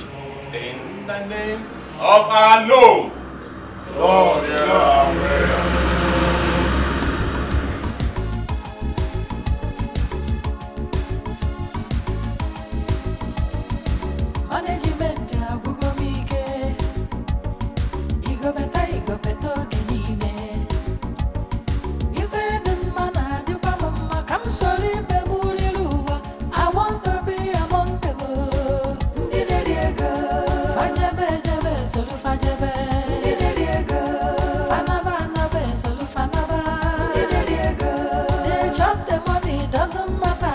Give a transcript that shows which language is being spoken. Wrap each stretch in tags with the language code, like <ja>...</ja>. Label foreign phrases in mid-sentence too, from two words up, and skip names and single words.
<en>In the name of our Lord. Lord, hear our prayer.</en> <ig>Management agwụgo m ike, igobeta oge niile. Ife dị mma na-adịkwa m mma ka m soro ibe m riri ụwa.</ig> <en>I want to be among them.</en> <ig>Ndị na-eri ego, fajebe soro fajebe. Ndị na-eri ego, fanaba soro fanaba. Ndị na-eri ego,</ig> <en>they chop the money, doesn't matter.</en>